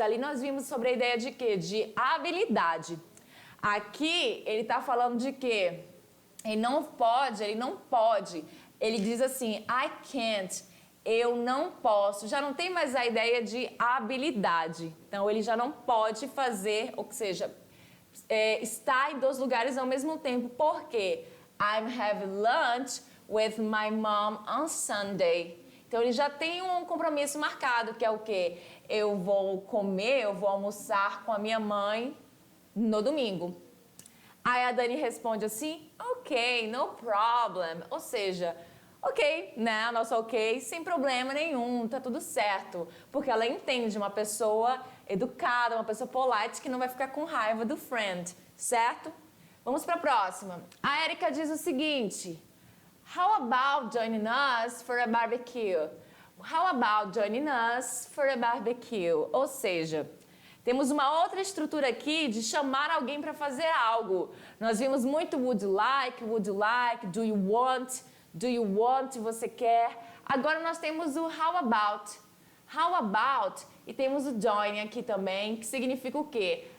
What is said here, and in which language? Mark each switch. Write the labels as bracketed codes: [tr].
[pt] Ali nós vimos sobre a ideia de quê? De habilidade. Aqui, ele está falando de quê? Ele não pode. Ele diz assim, [en] I can't, [pt] eu não posso. Já não tem mais a ideia de habilidade. Então, ele já não pode fazer, ou seja, estar em dois lugares ao mesmo tempo. Por quê? [en] I'm having lunch with my mom on Sunday. [pt] Então, ele já tem um compromisso marcado, que é o quê? Eu vou almoçar com a minha mãe no domingo. Aí a Dani responde assim, [en] ok, no problem. [pt] Ou seja, ok, né? Nosso ok, sem problema nenhum, tá tudo certo. Porque ela entende uma pessoa educada, uma pessoa polite que não vai ficar com raiva do friend, certo? Vamos para a próxima. A Erika diz o seguinte, [en] how about joining us for a barbecue? How about joining us for a barbecue? [pt] Ou seja, temos uma outra estrutura aqui de chamar alguém para fazer algo. Nós vimos muito [en] would you like, do you want, [pt] você quer. Agora nós temos o how about, e temos o join aqui também, que significa o quê?